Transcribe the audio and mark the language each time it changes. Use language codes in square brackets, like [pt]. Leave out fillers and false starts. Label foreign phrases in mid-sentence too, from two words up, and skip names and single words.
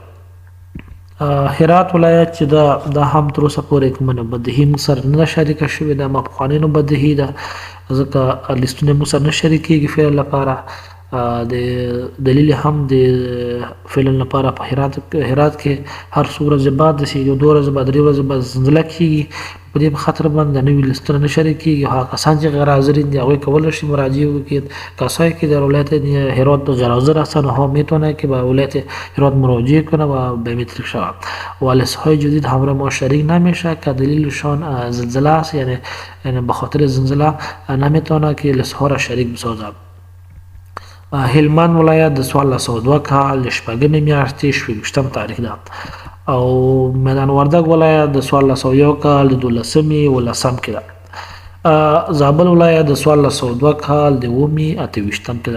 [ps] هرات ولایت چې دا هم تر اوسه پورې کومه بدهي موږ سره نه شریکه شوې ده، ما پخوانۍ نو بدهي ده ځکه لیستونه موږ سره نه شریکېږي فعل لپاره. د دلیل هم د فعل لپاره په هرات کې هر څو ورځې بعد د 2 ورځې بعد 3 ورځې بعد زلزله کېږي. په دې خاطر باندې نوي لیستونه نه شریکېږي. هغه کسان چې غیر حاضرین دي هغوی کولی شي مراجعه وکړي. [fa] کسایی که در ولایت هرات غیر حاضر هستن ها میتونه که به ولایت هرات مراجعه کنه و بیومتریک شود. و لست‌های جدید همراه ما شریک نمیشه که دلیلشان زلزله است، یعنی به خاطر زلزله نمیتونه که لست‌ها را شریک بسازه. [ps] هلمند ولایت د 1402 کال د شپږمې میاشتې 28 تاریخ ده. او میدان وردګ ولایت د 1401 کال د 12 کې ده. زابل ولایت د 1402 کال د اوومې 28 کې ده.